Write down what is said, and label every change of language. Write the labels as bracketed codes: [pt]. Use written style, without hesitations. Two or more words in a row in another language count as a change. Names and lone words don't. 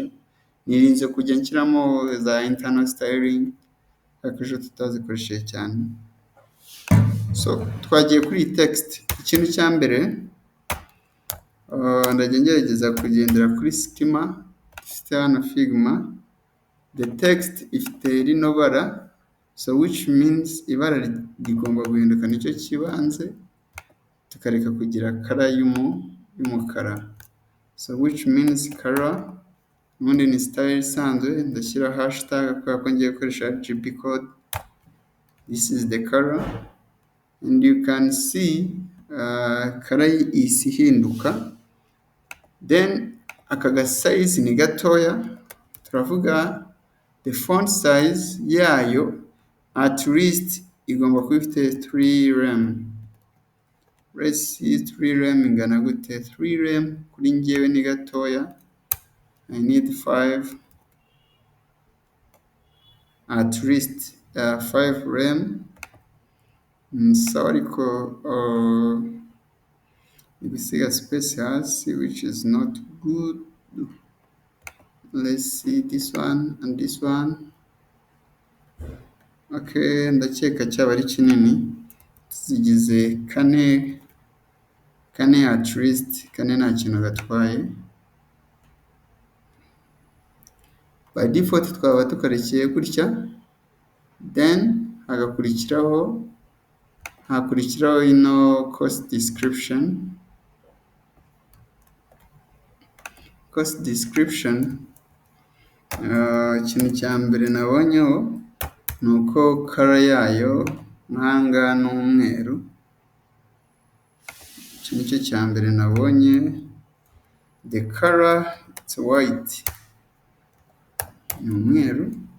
[rw] Nirinze kujya nshyiramo za [en] internal styling [rw] ariko ejo tutazikoresheje cyane. [en] So twagiye [rw] kuri text. Ikintu cya mbere ndajya ngerageza kugendera kuri schema ifite hano Figma. The text ifite rino bara, [en] so which means [rw] ibara rigomba guhinduka nicyo kibanze tukareka kugira color y'umukara. [en] So which means [rw] color ubundi ni style isanzwe, ndashyira hashtag kubera ko ngiye gukoresha RGB code. [en] This is the color and you can see color [rw] is ihinduka. Then aka size ni gatoya, turavuga [en] the font size [rw] yayo [en] at least [rw] igomba kuba ifite 3 rem. Let's see 3 rem ingana gute. 3 rem kuri njyewe ni gatoya. [en] I need 5 at least 5 rem. [rw] So ariko ibisiga space hasi [en] which is not good. Let's see this one and this one. [rw] Okay, ndakeka cyaba ari kinini. Zigize kane [en] at least, [rw] kane nta kintu gatwaye. [en] By default [rw] twaba tukarekeye gutya. Then hakurikiraho [en] course description. Course description [rw] ikintu cya mbere nabonyeho ni uko color yayo nkanga n'umweru. Iki nicyo cya mbere nabonye. [en] The color it's white, [rw] ni umweru.